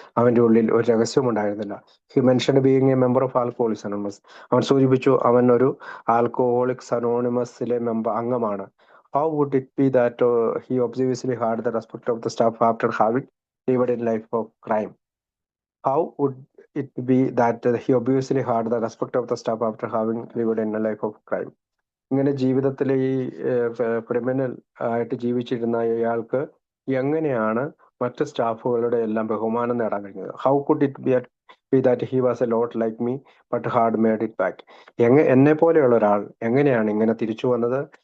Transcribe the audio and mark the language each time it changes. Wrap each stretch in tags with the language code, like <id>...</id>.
<ml>അവന്റെ ഉള്ളിൽ ഒരു രഹസ്യവും ഉണ്ടായിരുന്നില്ല.</ml> <en>He mentioned being a member of Alcoholics Anonymous.</en> <ml>അവൻ സൂചിപ്പിച്ചു അവൻ ഒരു ആൽക്കഹോളിക്സ് അനോണിമസിലെ അംഗമാണ്.</ml> <en>How would it be that he obviously had the respect of the staff after having lived in life of crime? How would it be that he obviously had the respect of the staff after having lived in a life of crime?</en> <ml>ഇങ്ങനെ ജീവിതത്തിൽ ഈ criminal ആയിട്ട് ജീവിച്ചിരുന്ന ഇയാൾക്ക് എങ്ങനെയാണ് മറ്റ് സ്റ്റാഫുകളുടെ എല്ലാം ബഹുമാനം നേടാൻ കഴിഞ്ഞത്?</ml> <en>How could it be that he was a lot like me but had made it back?</en> <ml>എന്നെ പോലെയുള്ള ഒരാൾ എങ്ങനെയാണ് ഇങ്ങനെ തിരിച്ചു വന്നത്?</ml>